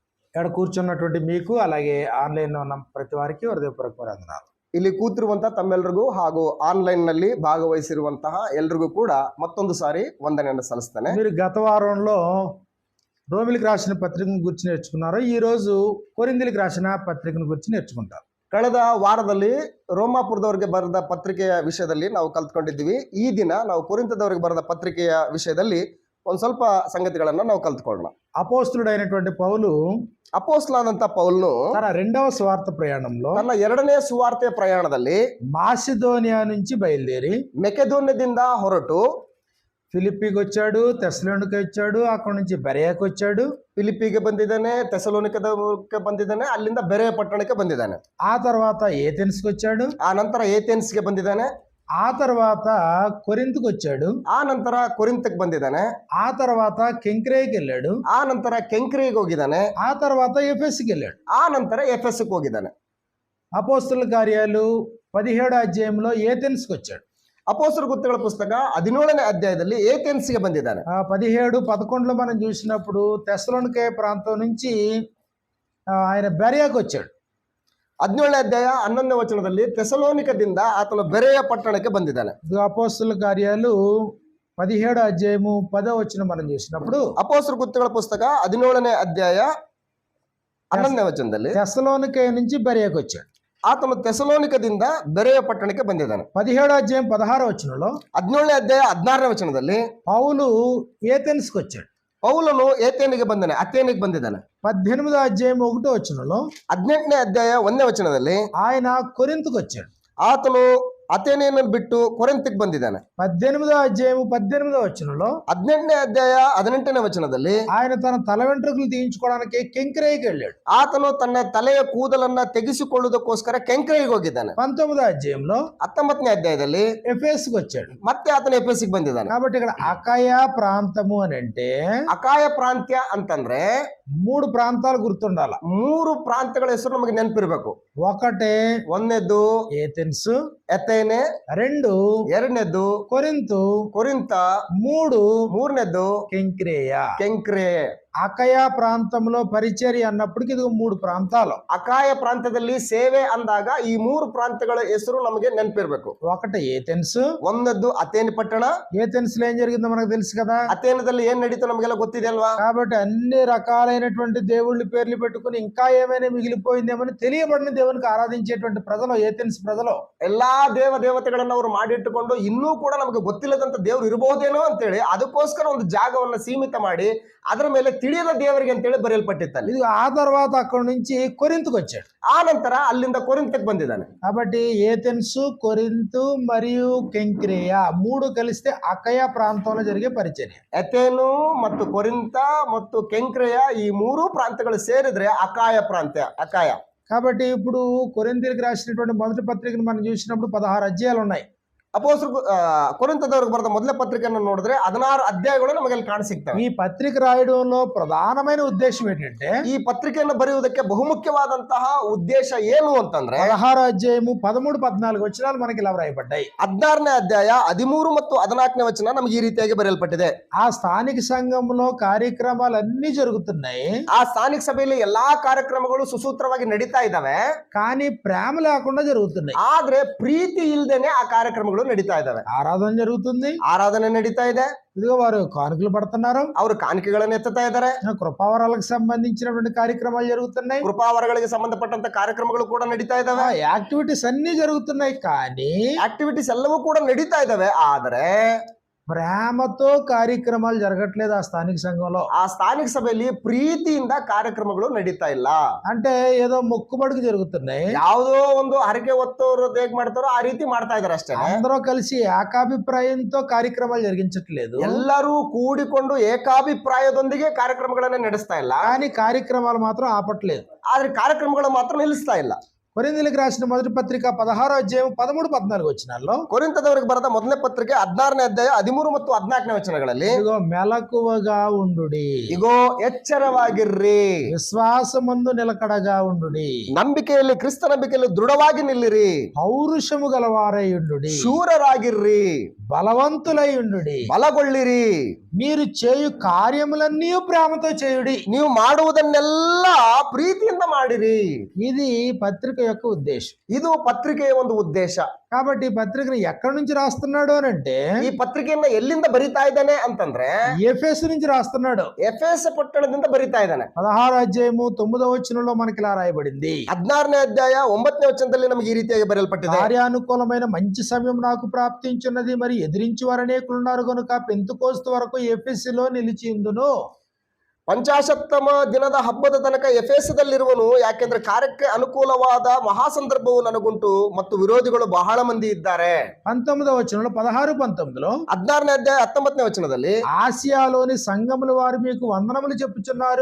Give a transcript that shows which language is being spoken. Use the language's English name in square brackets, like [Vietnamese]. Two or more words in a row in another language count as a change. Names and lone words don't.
[Telugu] ఇక్కడ కూర్చున్నటువంటి మీకు అలాగే ఆన్లైన్ ఉన్న ప్రతి వారికి హೃದಯಪೂರ್ವಕ వందనాలు. [Kannada] ಇಲ್ಲಿ ಕೂತಿರುವಂತಹ ತಮ್ಮೆಲ್ಲರಿಗೂ ಹಾಗೂ ಆನ್ಲೈನ್ ನಲ್ಲಿ ಭಾಗವಹಿಸಿರುವಂತಹ ಎಲ್ರಿಗೂ ಕೂಡ ಮತ್ತೊಂದು ಸಾರಿ ವಂದನೆಯನ್ನು ಸಲ್ಲಿಸ್ತೇನೆ. [Telugu] మీరు గత వారంలో రోమిలికి రాసిన పత్రికను గురించి నేర్చుకున్నారు. ఈ రోజు కొరింథీలకు రాసిన పత్రికను గురించి నేర్చుకుంటారు. [Kannada] ಕಳೆದ ವಾರದಲ್ಲಿ ರೋಮಾಪುರದವರಿಗೆ ಬರೆದ ಪತ್ರಿಕೆಯ ವಿಷಯದಲ್ಲಿ ನಾವು ಕಲ್ತ್ಕೊಂಡಿದ್ದೀವಿ. ಈ ದಿನ ನಾವು ಕೊರಿಂಥದವರಿಗೆ ಬರೆದ ಪತ್ರಿಕೆಯ ವಿಷಯದಲ್ಲಿ ಒಂದು ಸ್ವಲ್ಪ ಸಂಗತಿಗಳನ್ನು ನಾವು ಕಲ್ತ್ಕೊಳ್ಳೋಣ. [Telugu] అపోస్తులుడైనటువంటి పౌలు [Kannada] ಅಪೋಸ್ತಲನಾದಂತ ಪೌಲನು [Telugu] తన రెండవ స్వార్థ ప్రయాణంలో [Kannada] ತನ್ನ ಎರಡನೇ ಸುವಾರ್ತೆಯ ಪ್ರಯಾಣದಲ್ಲಿ [Telugu] మాసిదోనియా నుంచి బయలుదేరి [Kannada] ಮೆಕೆದೋನ್ಯದಿಂದ ಹೊರಟು [Telugu] ఫిలిప్పీకి వచ్చాడు, తెస్సలోనిక వచ్చాడు, అక్కడ నుంచి బెరయాకు వచ్చాడు, [Kannada] ಫಿಲಿಪ್ಪಿಗೆ ಬಂದಿದ್ದಾನೆ, ಥೆಸಲೋನಿಕಕ್ಕೆ ಬಂದಿದ್ದಾನೆ, ಅಲ್ಲಿಂದ ಬೆರೆಯ ಪಟ್ಟಣಕ್ಕೆ ಬಂದಿದ್ದಾನೆ. [Telugu] ఆ తర్వాత ఏథెన్స్కి వచ్చాడు, [Kannada] ಆ ನಂತರ ಏಥೆನ್ಸ್ಗೆ ಬಂದಿದ್ದಾನೆ, [Telugu] ఆ తర్వాత కొరింథ్కి వచ్చాడు, [Kannada] ಆ ನಂತರ ಕೊರಿಂಥಕ್ಕೆ ಬಂದಿದ್ದಾನೆ, [Telugu] ఆ తర్వాత కెంక్రేకి వెళ్ళాడు, [Kannada] ಆ ನಂತರ ಕೆಂಕ್ರೆಗೆ ಹೋಗಿದ್ದಾನೆ, [Telugu] ఆ తర్వాత ఎఫెస్కి వెళ్ళాడు. [Kannada] ಆ ನಂತರ ಎಫೆಸ್ಗೆ ಹೋಗಿದ್ದಾನೆ. [Telugu] అపోస్తుల కార్యాలు 17వ అధ్యాయంలో ఏథెన్స్కి వచ్చాడు. [Kannada] ಅಪೊಸ್ತಲರ ಕೃತ್ಯಗಳ ಪುಸ್ತಕ 17ನೇ ಅಧ್ಯಾಯದಲ್ಲಿ ಏಥೆನ್ಸ್ಗೆ ಬಂದಿದ್ದಾನೆ. [Telugu] 17, 11లో మనం చూసినప్పుడు తెస్సలోనికే ప్రాంతం నుంచి ఆయన బెరయాకు వచ్చాడు. [Kannada] 17ನೇ ಅಧ್ಯಾಯ 11ನೇ ವಚನದಲ್ಲಿ ಥೆಸಲೋನಿಕದಿಂದ ಆತನು ಬೆರೆಯ ಪಟ್ಟಣಕ್ಕೆ ಬಂದಿದ್ದಾನೆ. [Telugu] అపోస్తుల కార్యాలు 17వ అధ్యాయము 10వ వచనం మనం చూసినప్పుడు [Kannada] ಅಪೊಸ್ತಲರ ಕೃತ್ಯಗಳ ಪುಸ್ತಕ 17ನೇ ಅಧ್ಯಾಯ 11ನೇ ವಚನದಲ್ಲಿ [Telugu] తెస్సలోనికే నుంచి బెరయాకు వచ్చాడు. [Kannada] ಆತನು ಥೆಸಲೋನಿಕದಿಂದ ಬೆರೆಯ ಪಟ್ಟಣಕ್ಕೆ ಬಂದಿದ್ದಾನೆ. [Telugu] 17వ అధ్యాయం 16వ వచనంలో [Kannada] 17ನೇ ಅಧ್ಯಾಯ 16ನೇ ವಚನದಲ್ಲಿ [Telugu] పౌలు ఏథెన్స్కి వచ్చాడు. [Kannada] ಪೌಲನು ಏಥೇನಿಗೆ ಬಂದಾನೆ, ಅಥೇನಿಗೆ ಬಂದಿದ್ದಾನೆ. [Telugu] 18వ అధ్యాయం 1వ వచనంలో [Kannada] 18ನೇ ಅಧ್ಯಾಯ 1ನೇ ವಚನದಲ್ಲಿ [Telugu] ఆయన కొరింథ్కి వచ్చాడు. [Kannada] ಆತನು ಅಥೇನೆಯನ್ನು ಬಿಟ್ಟು ಕೊರಿಂಥಕ್ಕೆ ಬಂದಿದ್ದಾನೆ. [Telugu] 18వ అధ్యాయం 18వ వచనంలో [Kannada] 18ನೇ ಅಧ್ಯಾಯ 18ನೇ ವಚನದಲ್ಲಿ [Telugu] ఆయన తన తల వెంట్రుకలు తీయించుకోవడానికి కెంక్రేకి వెళ్ళాడు. [Kannada] ಆತನು ತನ್ನ ತಲೆಯ ಕೂದಲನ್ನ ತೆಗೆಸಿಕೊಳ್ಳುವುದಕ್ಕೋಸ್ಕರ ಕೆಂಕ್ರೆಗೆ ಹೋಗಿದ್ದಾನೆ. [Telugu] 19వ అధ్యాయంలో [Kannada] 19ನೇ ಅಧ್ಯಾಯದಲ್ಲಿ [Telugu] ఎఫెస్కి వచ్చాడు. [Kannada] ಮತ್ತೆ ಆತನು ಎಫೆಸಿಗೆ ಬಂದಿದ್ದಾನೆ. [Telugu] కాబట్టి ఇక్కడ అకాయ ప్రాంతము అని అంటే [Kannada] ಅಕಾಯ ಪ್ರಾಂತ್ಯ ಅಂತಂದ್ರೆ [Telugu] 3 ప్రాంతాలు గుర్తుండాల. [Kannada] 3 ಪ್ರಾಂತ್ಯಗಳ ಹೆಸರು ನಮಗೆ ನೆನಪಿರ್ಬೇಕು. [Telugu] ఒకటే [Kannada] ಒಂದನೇದ್ದು [Telugu] ఏథెన్స్, [Kannada] ಎಥೇನೆ, 2 ಎರಡನೇದ್ದು [Telugu] కొరింథు, [Kannada] ಕೊರಿಂಥ, 3 ಮೂರನೇದ್ದು [Telugu] కెంక్రేయ. [Kannada] ಕೆಂಕ್ರೆ. [Telugu] అకయ ప్రాంతంలో పరిచర్య అన్నప్పటికీ ఇది 3 ప్రాంతాలు. [Kannada] ಅಕಾಯ ಪ್ರಾಂತ್ಯದಲ್ಲಿ ಸೇವೆ ಅಂದಾಗ ಈ 3 ಪ್ರಾಂತ್ಯಗಳ ಹೆಸರು ನಮಗೆ ನೆನಪಿರ್ಬೇಕು. [Telugu] ఒకటి ఏథెన్స్. [Kannada] ಒಂದದ್ದು ಅಥೇನ್ ಪಟ್ಟಣ. [Telugu] ఏథెన్స్ లో ఏం జరిగిందో మనకు తెలుసు కదా. [Kannada] ಅಥೇನದಲ್ಲಿ ಏನ್ ನಡೀತೋ ನಮಗೆಲ್ಲ ಗೊತ್ತಿದೆ ಅಲ್ವಾ. [Telugu] కాబట్టి అన్ని రకాలైనటువంటి దేవుళ్ళ పేర్లు పెట్టుకుని ఇంకా ఏమైనా మిగిలిపోయిందేమని తెలియబడిన దేవునికి ఆరాధించేటువంటి ప్రజలు ఏథెన్స్ ప్రజలు. [Kannada] ಎಲ್ಲಾ ದೇವತೆಗಳನ್ನ ಅವರು ಮಾಡಿಟ್ಟುಕೊಂಡು ಇನ್ನೂ ಕೂಡ ನಮಗೆ ಗೊತ್ತಿಲ್ಲದಂತ ದೇವ್ರು ಇರಬಹುದೇನೋ ಅಂತೇಳಿ ಅದಕ್ಕೋಸ್ಕರ ಒಂದು ಜಾಗವನ್ನ ಸೀಮಿತ ಮಾಡಿ ಅದರ ಮೇಲೆ ತಿಳಿಯದ ದೇವರಿಗೆ ಅಂತೇಳಿ ಬರೆಯಲ್ಪಟ್ಟಿತ್ತಲ್ಲಿ. [Telugu] ఇది ఆ తర్వాత అక్కడ నుంచి కొరింథ్కి వచ్చాడు. [Kannada] ಆ ನಂತರ ಅಲ್ಲಿಂದ ಕೊರಿಂಥಕ್ಕೆ ಬಂದಿದ್ದಾನೆ. [Telugu] కాబట్టి ఏథెన్స్, కొరింథు మరియు కెంక్రేయ 3 కలిస్తే అకయ ప్రాంతంలో జరిగే పరిచర్య. [Kannada] ಎಥೇನು ಮತ್ತು ಕೊರಿಂಥ ಮತ್ತು ಕೆಂಕ್ರೆಯ ಈ 3 ಪ್ರಾಂತ್ಯಗಳು ಸೇರಿದ್ರೆ ಅಕಾಯ ಪ್ರಾಂತ್ಯ, ಅಕಾಯ. [Telugu] కాబట్టి ఇప్పుడు కొరింథీలకు రాసినటువంటి మొదటి పత్రికను మనం చూసినప్పుడు 16 అధ్యాయాలు ఉన్నాయి. [Kannada] ಅಪೊಸ್ತಲರು ಕೊರಿಂಥದವರಿಗೆ ಬರೆದ ಮೊದಲ ಪತ್ರಿಕೆಯನ್ನು ನೋಡಿದ್ರೆ 16 ಅಧ್ಯಾಯಗಳು ನಮಗೆ ಅಲ್ಲಿ ಕಾಣಸಿಗ್ತವೆ. [Telugu] ఈ పత్రిక రాయడంలో ప్రధానమైన ఉద్దేశం ఏంటంటే [Kannada] ಈ ಪತ್ರಿಕೆಯನ್ನು ಬರೆಯುವುದಕ್ಕೆ ಬಹುಮುಖ್ಯವಾದಂತಹ ಉದ್ದೇಶ ಏನು ಅಂತಂದ್ರೆ [Telugu] 16వ అధ్యాయము 13, 14 వచనాలు మనకి ఇలా రాయబడ్డాయి. [Kannada] 16ನೇ ಅಧ್ಯಾಯ 13 ಮತ್ತು 14ನೇ ವಚನ ನಮಗೆ ಈ ರೀತಿಯಾಗಿ ಬರೆಯಲ್ಪಟ್ಟಿದೆ. [Telugu] ఆ స్థానిక సంఘంలో కార్యక్రమాలు అన్ని జరుగుతున్నాయి. [Kannada] ಆ ಸ್ಥಾನಿಕ ಸಭೆಯಲ್ಲಿ ಎಲ್ಲಾ ಕಾರ್ಯಕ್ರಮಗಳು ಸುಸೂತ್ರವಾಗಿ ನಡೀತಾ ಇದ್ದಾವೆ. [Telugu] కానీ ప్రేమ లేకుండా జరుగుతున్నాయి. [Kannada] ಆದ್ರೆ ಪ್ರೀತಿ ಇಲ್ದೇನೆ ಆ ಕಾರ್ಯಕ್ರಮಗಳು ನಡೀತಾ ಇದ್ದಾವೆ. [Telugu] ఆరాధన జరుగుతుంది, [Kannada] ಆರಾಧನೆ ನಡೀತಾ ಇದೆ, [Telugu] ఇదిగో వారు కానుకలు పడుతున్నారు, [Kannada] ಅವರು ಕಾಣಿಕೆಗಳನ್ನು ಎತ್ತುತ್ತಾ ಇದ್ದಾರೆ, [Telugu] కృపావరాలకు సంబంధించినటువంటి కార్యక్రమాలు జరుగుతున్నాయి, [Kannada] ಕೃಪಾವರಗಳಿಗೆ ಸಂಬಂಧಪಟ್ಟಂತ ಕಾರ್ಯಕ್ರಮಗಳು ಕೂಡ ನಡೀತಾ ಇದ್ದಾವೆ, [Telugu] యాక్టివిటీస్ అన్ని జరుగుతున్నాయి. కానీ [Kannada] ಆಕ್ಟಿವಿಟೀಸ್ ಎಲ್ಲವೂ ಕೂಡ ನಡೀತಾ ಇದ್ದಾವೆ. ಆದ್ರೆ [Telugu] ప్రేమతో కార్యక్రమాలు జరగట్లేదు ఆ స్థానిక సంఘంలో. [Kannada] ಆ ಸ್ಥಾನಿಕ ಸಭೆಯಲ್ಲಿ ಪ್ರೀತಿಯಿಂದ ಕಾರ್ಯಕ್ರಮಗಳು ನಡೀತಾ ಇಲ್ಲ. [Telugu] అంటే ఏదో మొక్కుబడికి జరుగుతున్నాయి. [Kannada] ಯಾವುದೋ ಒಂದು ಹರಕೆ ಹೊತ್ತವರು ಹೇಗ್ ಮಾಡ್ತಾರೋ ಆ ರೀತಿ ಮಾಡ್ತಾ ಇದಾರೆ ಅಷ್ಟೇ. [Telugu] అందరూ కలిసి ఏకాభిప్రాయంతో కార్యక్రమాలు జరిగించట్లేదు. [Kannada] ಎಲ್ಲರೂ ಕೂಡಿಕೊಂಡು ಏಕಾಭಿಪ್ರಾಯದೊಂದಿಗೆ ಕಾರ್ಯಕ್ರಮಗಳನ್ನ ನಡೆಸ್ತಾ ಇಲ್ಲ. [Telugu] కానీ కార్యక్రమాలు మాత్రం ఆపట్లేదు. [Kannada] ಆದ್ರೆ ಕಾರ್ಯಕ್ರಮಗಳು ಮಾತ್ರ ನಿಲ್ಲಿಸ್ತಾ ಇಲ್ಲ. [Telugu] కొరింథీయులకు రాసిన మొదటి పత్రిక 16వ అధ్యాయం 13-14 వచనాల్లో [Kannada] ಕೊರಿಂಥದವರಿಗೆ ಬರೆದ ಮೊದಲನೇ ಪತ್ರಿಕೆ 16ನೇ ಅಧ್ಯಾಯ 13 ಮತ್ತು 14ನೇ ವಚನಗಳಲ್ಲಿ [Telugu] ఇదిగో మెలకువగా ఉండుడి, [Kannada] ಇಗೋ ಎಚ್ಚರವಾಗಿರ್ರಿ, [Telugu] విశ్వాసమందు నిలకడగా ఉండుడి, [Kannada] ನಂಬಿಕೆಯಲ್ಲಿ ಕ್ರಿಸ್ತ ನಂಬಿಕೆಯಲ್ಲಿ ದೃಢವಾಗಿ ನಿಲ್ಲಿರಿ, [Telugu] పౌరుషము గలవారై ఉండుడి, [Kannada] ಶೂರರಾಗಿರ್ರಿ, [Telugu] బలవంతులై ఉండుడి, [Kannada] ಬಲಗೊಳ್ಳಿರಿ, [Telugu] మీరు చేయు కార్యములన్నీ ప్రేమతో చేయుడి. [Kannada] ನೀವು ಮಾಡುವುದನ್ನೆಲ್ಲ ಪ್ರೀತಿಯಿಂದ ಮಾಡಿರಿ. [Telugu] ఇది పత్రిక యొక్క ఉద్దేశం. [Kannada] ಇದು ಪತ್ರಿಕೆಯ ಒಂದು ಉದ್ದೇಶ. [Telugu] కాబట్టి ఈ పత్రికను ఎక్కడి నుంచి రాస్తున్నాడు అని అంటే [Kannada] ಈ ಪತ್ರಿಕೆಯನ್ನ ಎಲ್ಲಿಂದ ಬರಿತಾ ಇದ್ದಾನೆ ಅಂತಂದ್ರೆ [Telugu] ఎఫెసు నుంచి రాస్తున్నాడు. [Kannada] ಎಫೆಸ ಪಟ್ಟಣದಿಂದ ಬರಿತಾ ಇದ್ದಾನೆ. [Telugu] 16వ అధ్యాయము 9వ వచనంలో మనకి ఇలా రాయబడింది, [Kannada] 16ನೇ ಅಧ್ಯಾಯ 9ನೇ ವಚನದಲ್ಲಿ ನಮಗೆ ಈ ರೀತಿಯಾಗಿ ಬರೆಯಲ್ಪಟ್ಟಿದೆ. [Telugu] కార్యానుకూలమైన మంచి సమయం నాకు ప్రాప్తించున్నది, మరి ఎదిరించి వారు అనేకులున్నారు కనుక పెంతుకోస్తు వరకు ఎఫెసులో నిలిచి ఉందును. [Kannada] ಪಂಚಾಶತ್ತಮ ದಿನದ ಹಬ್ಬದ ತನಕ ಎಫೆಸದಲ್ಲಿರುವನು, ಯಾಕೆಂದ್ರೆ ಕಾರ್ಯಕ್ಕೆ ಅನುಕೂಲವಾದ ಮಹಾಸಂದರ್ಭವು ನನಗುಂಟು ಮತ್ತು ವಿರೋಧಿಗಳು ಬಹಳ ಮಂದಿ ಇದ್ದಾರೆ. [Telugu] 19వ వచనంలో 16-19లో [Kannada] 16ನೇ ಅಧ್ಯಾಯ 19ನೇ ವಚನದಲ್ಲಿ [Telugu] ఆసియాలోని సంఘముల వారు మీకు వందనములు చెప్పుచున్నారు.